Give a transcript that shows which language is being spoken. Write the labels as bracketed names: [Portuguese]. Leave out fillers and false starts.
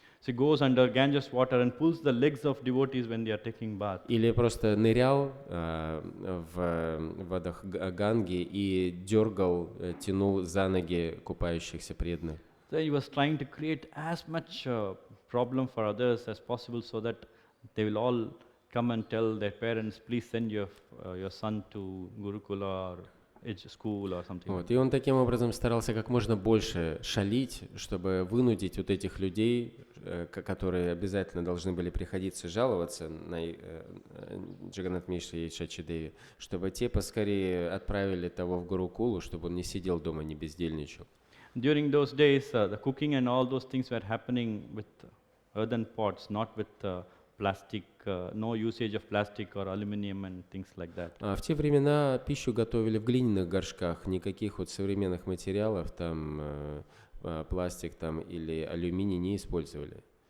[English] So he goes under Ganges water and pulls the legs of devotees when they are taking bath. [Russian] Или просто нырял в водах Ганги и дергал, тянул за ноги купающихся преданных. [English] So he was trying to create as much problem for others as possible so that they will all come and tell their parents, please send your son to Gurukula or school or something. [Russian] Вот. И он таким образом старался как можно больше шалить, чтобы вынудить вот этих людей, которые обязательно должны были приходиться жаловаться на Джаганнат Мишре и Шачи Деви, чтобы те поскорее отправили того в Гурукулу, чтобы он не сидел дома, не бездельничал. [English] During those days, the cooking and all those things were happening with earthen pots, not with plastic, no usage of plastic or aluminum and things like that. [Russian] В те времена пищу готовили в глиняных горшках, никаких вот современных материалов, там пластик там или алюминий не использовали.